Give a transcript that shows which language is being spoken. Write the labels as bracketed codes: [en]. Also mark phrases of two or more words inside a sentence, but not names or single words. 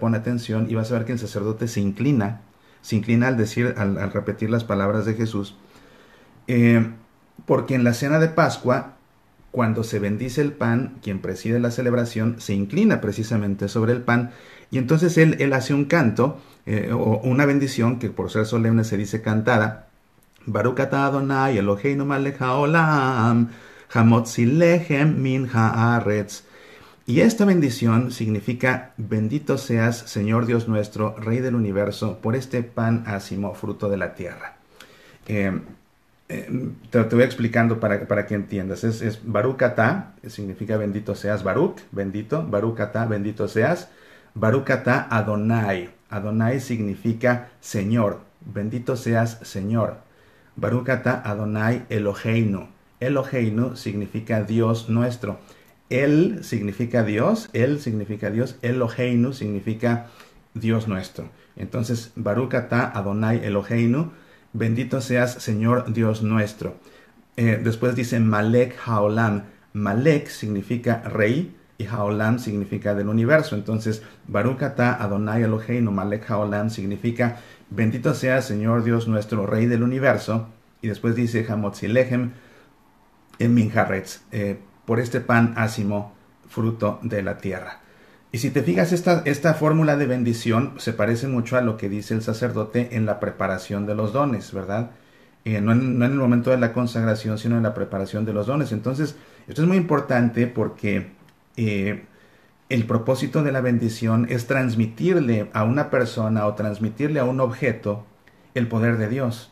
[es] Pon atención y vas a ver que el sacerdote se inclina al repetir las palabras de Jesús, porque en la cena de Pascua, cuando se bendice el pan, quien preside la celebración se inclina precisamente sobre el pan y entonces él hace un canto o una bendición que por ser solemne se dice cantada. [he] ברוך אתה אדוני אלוהינו מלך העולם המוציא לחם מן הארץ. [es] Y esta bendición significa: bendito seas, Señor Dios nuestro, Rey del universo, por este pan ácimo, fruto de la tierra. Te voy explicando para que entiendas. [he] Es ברוך אתה, [es] significa bendito seas, [he] Baruch, bendito, ברוך אתה, [es] bendito seas, [he] ברוך אתה אדוני. [es] Adonai significa Señor, bendito seas, Señor. [he] ברוך אתה אדוני אלוהינו. [es] Eloheinu significa Dios nuestro. Él significa Dios, Eloheinu significa Dios nuestro. Entonces, [he] ברוך אתה אדוני אלוהינו, [es] bendito seas, Señor Dios nuestro. Después dice [he] מלך העולם. [es] Malek significa rey y Haolam significa del universo. Entonces, [he] ברוך אתה אדוני אלוהינו, מלך העולם [es] significa bendito seas, Señor Dios nuestro, Rey del universo. [he] Y después dice המוציא לחם מן הארץ, [es] por este pan ácimo, fruto de la tierra. Y si te fijas, esta fórmula de bendición se parece mucho a lo que dice el sacerdote en la preparación de los dones, ¿verdad? No en el momento de la consagración, sino en la preparación de los dones. Entonces, esto es muy importante porque el propósito de la bendición es transmitirle a una persona o transmitirle a un objeto el poder de Dios.